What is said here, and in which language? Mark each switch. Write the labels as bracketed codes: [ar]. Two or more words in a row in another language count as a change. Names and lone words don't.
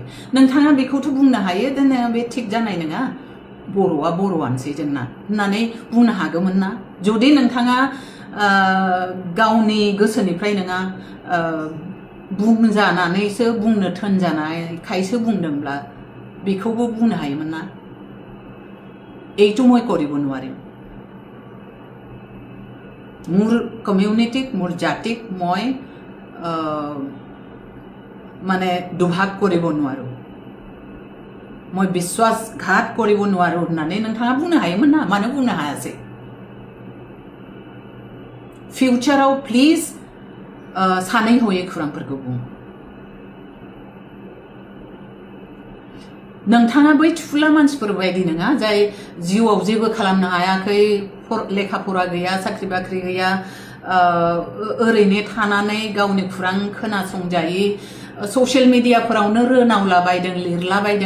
[brx] नोंथाङा बेखौथ' बुंनो हायो बे थिग जानाय नङा, बर'आ बर'आनोसै जोंना होननानै बुंनो हागौमोन ना। जुदि नोंथाङा गावनि गोसोनिफ्राय नङा बुंजानानैसो बुंनो थोनजानायखायसो बुंदोंब्ला बेखौबो बुंनो हायोमोन ना। [as] এইটো মই কৰিব নোৱাৰিম, মোৰ কমিউনিটিক, মোৰ জাতিক মই মানে দুভাগ কৰিব নোৱাৰো, মই বিশ্বাসঘাত কৰিব নোৱাৰো [brx] होननानै नोंथाङा बुंनो हायोमोन ना। मानो बुंनो हायासै? [en] futureआव please [brx] सानै हयै खुरांफोरखौ बुं। नोंथाङा बै थुला मानसिफोर बायदि नङा जाय जिउआव जेबो खालामनो हायाखै, लेखा फरा गैया, साख्रि बाख्रि गैया, ओरैनो थानानै गावनि खुरां खोनासंजायै [en] social mediaफोरावनो [brx] रोनावलाबायदों, लिरलाबायदों।